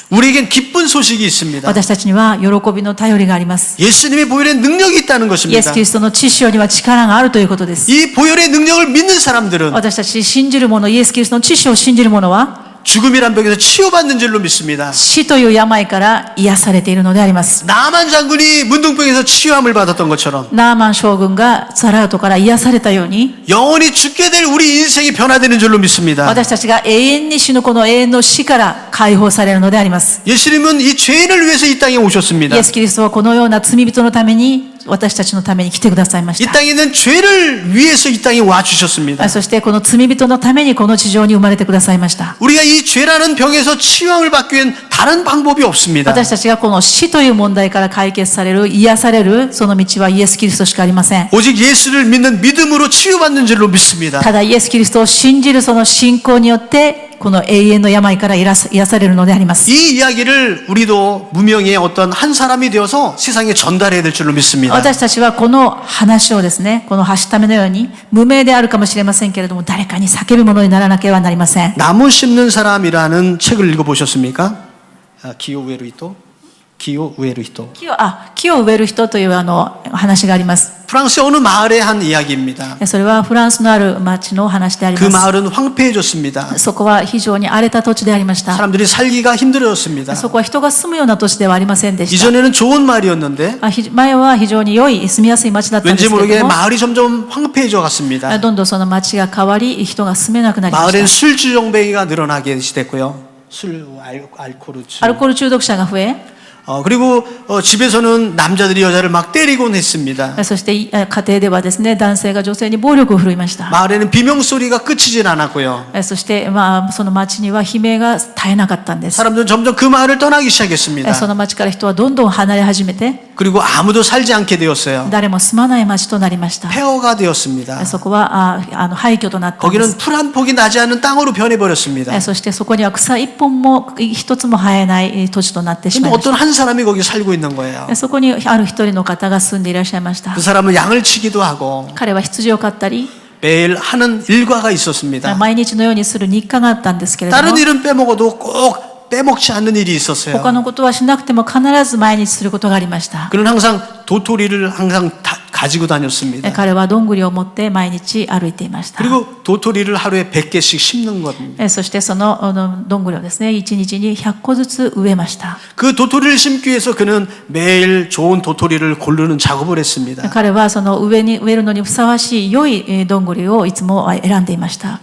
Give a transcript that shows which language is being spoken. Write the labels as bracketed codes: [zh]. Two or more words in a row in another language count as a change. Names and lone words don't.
[ko] 우리에겐 기쁜 소식이 있습니다. [ja] 私たちには喜びの頼りがあります。 [ko] 예수님의 보혈에 능력이 있다는 [ja] イエス・ [ko] 것입니다. [ja] キリストの血潮には力があるということです。 [ko] 이 보혈의 능력을 믿는 사람들은 [ja] 私たち信じる者、イエス・キリストの血潮を信じる者は [ko] 죽음이란 병에서 치유받는 줄로 믿습니다. [ja] 死という病から癒されているのであります。 [ko] 나만 장군이 문둥병에서 치유함을 받았던 것처럼 [ja] ナーマン将軍がザラウトから癒されたように [ko] 영원히 죽게 될 우리 인생이 변화되는 줄로 믿습니다. [ja] 私たちが永遠に死ぬこの永遠の死から解放されるのであります。 [ko] 예수님은 이 죄인을 위해서 이 땅에 오셨습니다. [ja] イエス・キリストはこのような罪人のために私たちのために来てくださいまし [ko] 이 [ja] た。 [ko] 땅에 있는 죄를 위해서 이 땅에 와 주셨습니다. [ja] そしてこの罪人のためにこの地上に生まれてくださいました。 [ko] 우리가 이 죄라는 병에서 치유함을 받기 위한 다른 방법이 없습니다. [ja] 私たちがこの死という問題から解決される、癒されるその道はイエス・キリストしかありません。 [ko] 오직 예수를 믿는 믿음으로 치유받는 줄로 믿습니다. [ja] ただイエス・キリストを信じるその信仰によってこの永遠の病から癒されるのであります。 [ko] 이 이야기를 우리도 무명의 어떤 한 사람이 되어서 세상에 전달해야 될 줄로 믿습니다. [ja] 私たちはこの話をですね、このはしためのように無名であるかもしれませんけれども誰かに叫ぶものにならなければなりません。 [ko] 나무 심는 사람이라는 책을 읽어보셨습니까? [ja] 木を植える人？木を植える人. 木を植える人という話があります。 [ko] 프랑스 어느 마을의 한 이야기입니다. [ja] それはフランスのある町の話であり [ko] 그 [ja] ます。 [ko] 마을은 황폐해졌습니다. [ja] そこは非常に荒れた土地でありました。 [ko] 사람들이 살기가 힘들어졌습니다. [ja] そこは人が住むような土地ではありませんでした。 [ko] 이전에는 좋은 마을이었는데 [ja] 前は非常に良い住みやすい町だったんで [ko] 왠지 [ja] すけれ [ko] 모르게 [ja] ども、 [ko] 마을이 점점 황폐해져 갔습니다. [ja] どんどんその町が変わり人が住めなくなりま [ko] 마을엔 [ja] し [ko] 술주정뱅이가 늘어나게 됐고요. 술, 알코올주. [ja] た。アルコール中毒者が増え、 [ko] 그리고 집에서는 남자들이 여자를 막 때리곤 했습니다. [ja] そして家庭ではですね、男性が女性に暴力を振るいました。 [ko] 마을에는 비명소리가 끝이질 않았고요. [ja] そしてその町には悲鳴が絶えなかったんです。 [ko] 사람들은 점점 그 마을을 떠나기 시작했습니다. [ja] その町から人はどんどん離れ始めて、 [ko] 그리고 아무도 살지 않게 되었어요. [ja] 誰も住まない町となりました。 [ko] 폐허가 되었습니다. [ja] そこは廃墟となったんで [ko] 거기는 [ja] す。 [ko] 풀 한 폭이 나지 않는 땅으로 변해버렸습니다. [ja] そしてそこには草一本も一つも生えない土地となってしま [ko] 근데 [ja] いました。 [ko] 어떤 한 사람이 거기 살고 있는 거예요. [ja] そこにある一人の方が住んでいらっしゃいました。 [ko] 그 사람은 양을 치기도 하고 [ja] 彼は羊を飼ったり、 [ko] 매일 하는 일과가 있었습니다. [ja] 毎日のようにする日課があったんですけれども、 [ko] 다른 일은 빼먹어도 꼭 빼먹지 않는 일이 있었어요. [ja] 他のことはしなくても必ず毎日することがありました。 [ko] 그는 항상 도토리를 항상 가지고 다녔습니다. [ja] 彼はどんぐりを持って毎日歩いていました。 [ko] 그리고 도토리를 하루에 100개씩 심는 겁니다. [ja] そしてそのどんぐりをですね、1日に100個ずつ植えました。 [ko] 그 도토리를 심기 위해서 그는 매일 좋은 도토리를 고르는 작업을 했습니다. [ja] 彼はその植えるのにふさわしい良いどんぐりをいつも選んでいました。